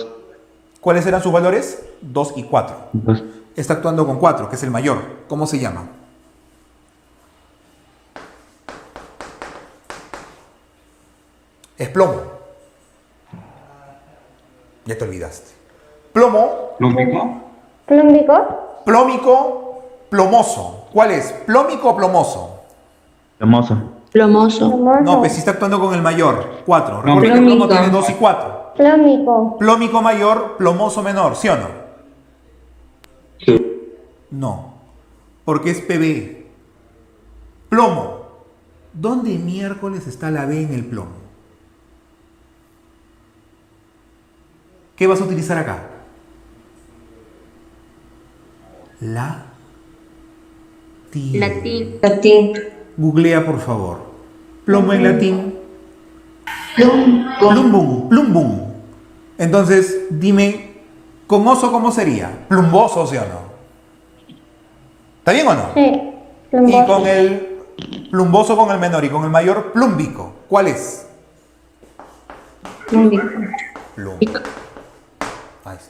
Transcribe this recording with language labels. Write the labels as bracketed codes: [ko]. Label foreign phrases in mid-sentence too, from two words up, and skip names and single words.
[es] ¿Cuáles eran sus valores? 2 y 4. 2. Está actuando con 4, que es el mayor. ¿Cómo se llama? Es plomo. Ya te olvidaste. Plomo. Plúmico. ¿Plómbico? Plómico, plomoso. ¿Cuál es? ¿Plómico o plomoso? Plomoso. Plomoso. No, pues si está actuando con el mayor. 4. Recuerda que el plomo Plómico. tiene 2 y 4. Plómico. Plómico mayor, plomoso menor. ¿Sí o no? Sí. No. Porque es PB. Plomo. ¿Dónde miércoles está la B en el plomo? ¿Qué vas a utilizar acá? Latín. Latín. Googlea, por favor. Plomo en latín. Plumbo. Plumbum. Plumbum. Entonces, dime, ¿con oso cómo sería? Plumboso, ¿sí o no? ¿Está bien o no? Sí. Y con el plumboso con el menor y con el mayor, plúmbico. ¿Cuál es? Plúmbico. Plúmbico. Ahí está.